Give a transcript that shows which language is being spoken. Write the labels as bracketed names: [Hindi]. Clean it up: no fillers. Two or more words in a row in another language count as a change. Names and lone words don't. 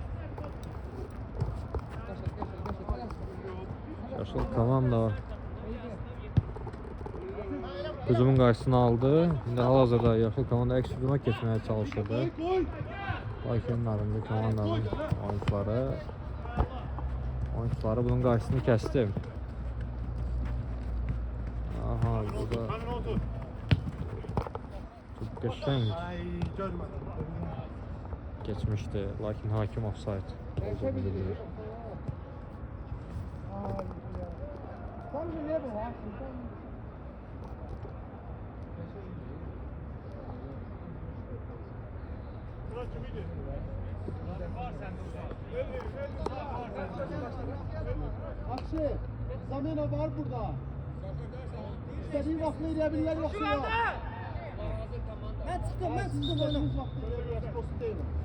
[Azerbaijani] Yaşıl komanda hücumun qarşısını aldı. İndi hal-hazırda yaşıl komanda əks hücuma keçməyə çalışırdı. Lakin narıncı komandanın oyuncuları bunun qarşısını kəsdi. Aha, burada çok qəşəng [Turkish] Ay görmedim. geçmişti. [Azerbaijani] Lakin hakim offside olduğunu bildirir. [Turkish] Sen bir ne bu ha? [Azerbaijani] Akşe, Zamena var burada. [Turkish] İstediğin vakti yiyebilirler yoksa ya. Ben çıktım oyuna. İstediğiniz vakti yiyebilirler yoksa değil.